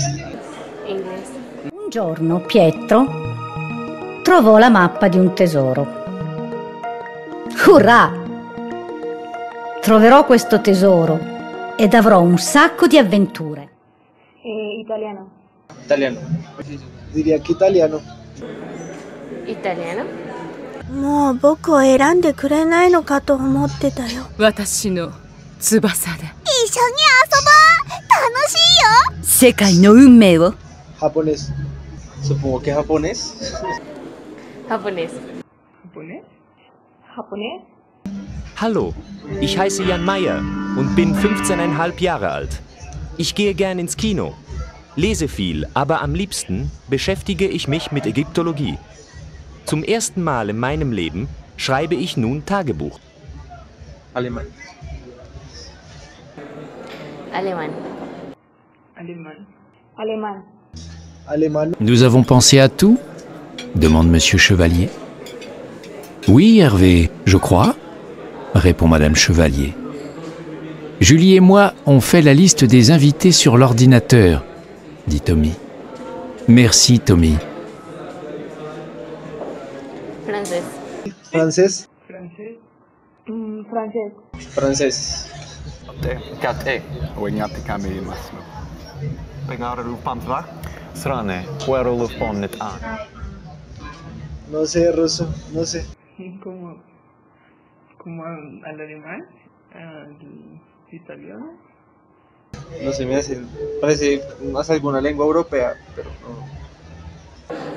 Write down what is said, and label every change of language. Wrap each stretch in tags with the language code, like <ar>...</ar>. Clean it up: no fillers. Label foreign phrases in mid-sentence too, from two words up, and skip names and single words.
<es>Inglés.</es> <it>Un giorno Pietro trovò la mappa di un tesoro. Urrà! Troverò questo tesoro ed avrò un sacco di avventure.</it> <es>Italiano. Italiano. Diría que italiano. Italiano.</es> <ja>もう僕を選んでくれないのかと思ってたよ。私の翼で一緒に遊ぼう。楽しいよ。世界の運命を。</ja> <es>Japonés. Supongo que japonés. Japonés. ¿Japonés? Japonés.</es> <de>Hallo, ich heiße Jan Meyer und bin 15,5 Jahre alt. Ich gehe gern ins Kino, lese viel, aber am liebsten beschäftige ich mich mit Ägyptologie. Zum ersten Mal in meinem Leben schreibe ich nun Tagebuch.</de> <es>Alemán. Alemán. Alemán. Alemán. Alemán.</es> <fr>Nous avons pensé à tout ? Demande Monsieur Chevalier. Oui, Hervé, je crois, répond Madame Chevalier. Julie et moi, on fait la liste des invités sur l'ordinateur, dit Tommy. Merci, Tommy.</fr> <es>Francés. Francés. ¿Francés? Francés. Francés. Kate. Ojnjati kami masno. Pegar lupamtva. Strane. Puero lupomnet a. No sé, ruso. No sé. ¿Como al alemán? ¿Al italiano? No sé, parece más alguna lengua europea, pero no.</es>